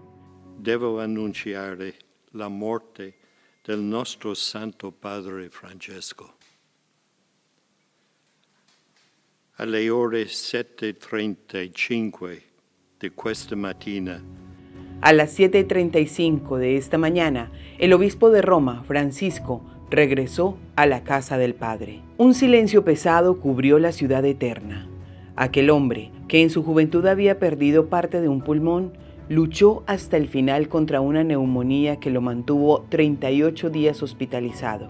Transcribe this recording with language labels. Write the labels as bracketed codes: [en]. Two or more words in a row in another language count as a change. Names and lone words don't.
[it] Devo annunciare la morte del nostro Santo Padre Francesco. Alle ore 7:35 di questa mattina, [es] a las 7:35 de esta mañana, el obispo de Roma, Francisco, regresó a la casa del Padre. Un silencio pesado cubrió la ciudad eterna. Aquel hombre, que en su juventud había perdido parte de un pulmón, luchó hasta el final contra una neumonía que lo mantuvo 38 días hospitalizado.